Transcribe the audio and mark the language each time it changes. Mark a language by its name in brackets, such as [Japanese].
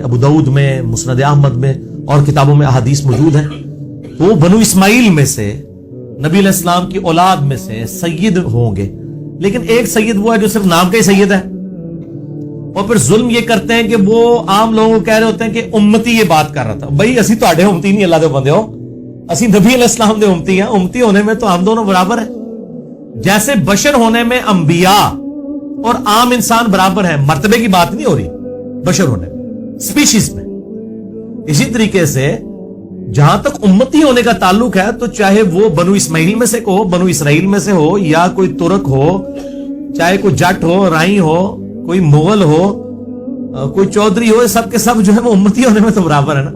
[Urdu] ابو داؤد میں، مسند احمد میں اور کتابوں میں احادیث موجود ہیں. وہ بنو اسماعیل میں سے، نبی علیہ السلام کی اولاد میں سے سید ہوں گے. لیکن ایک سید وہ ہے جو صرف نام کا ہی سید ہے، اور پھر ظلم یہ کرتے ہیں کہ وہ عام لوگوں کو کہہ رہے ہوتے ہیں کہ امتی یہ بات کر رہا تھا. [Punjabi] بھائی اسی تو امتی نہیں، اللہ دے بندے ہو، اسی نبی علیہ السلام دے امتی ہیں. [Urdu] امتی ہونے میں تو ہم دونوں برابر ہیں. جیسے بشر ہونے میں انبیاء اور عام انسان برابر ہیں، مرتبے کی بات نہیں ہو رہی بشر ہونے میں، سپیشیز میں. اسی طریقے سے جہاں تک امتی ہونے کا تعلق ہے تو چاہے وہ بنو اسماعیل میں سے ہو، بنو اسرائیل میں سے ہو، یا کوئی ترک ہو، چاہے کوئی جٹ ہو، رائی ہو، کوئی مغل ہو، کوئی چودھری ہو، سب کے سب جو ہے وہ امتی ہونے میں تو برابر ہے نا.